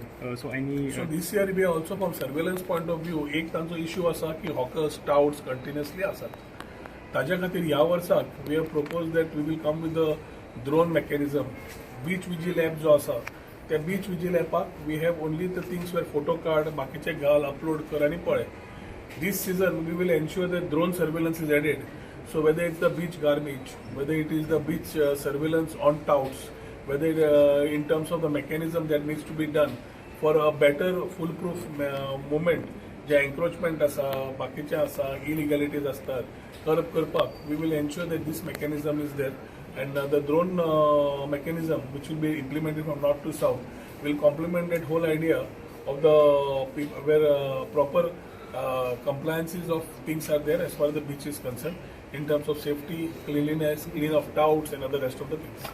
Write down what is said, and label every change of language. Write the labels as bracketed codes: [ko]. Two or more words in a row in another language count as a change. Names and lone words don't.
[en] So this year we also from surveillance point of view [kok] एक तांचो इश्यू आसा की [en] hawkers touts continuously आसात. [kok] ताज्या खातीर ह्या वर्साक [en] we have proposed that we will come with the drone mechanism. Beach vigil app [kok] जो आसा त्या [en] beach vigil app we have only the things where photo card [kok] बाकीचे घाल [en] upload [kok] कर आनी पळय. [en] This season we will ensure that drone surveillance is added. So whether it's the beach garbage, whether it is the beach surveillance on touts, whether in terms of the mechanism that needs to be done for a better foolproof movement, [kok] जे encroachment आसा, बाकीचे आसा, [en] illegalities असतात, curb करपाक, we will ensure that this mechanism is there and the drone mechanism which will be implemented from north to south will complement that whole idea of the where proper compliances of things are there as far as the beach is concerned in terms of safety, cleanliness, clean of touts and other rest of the things.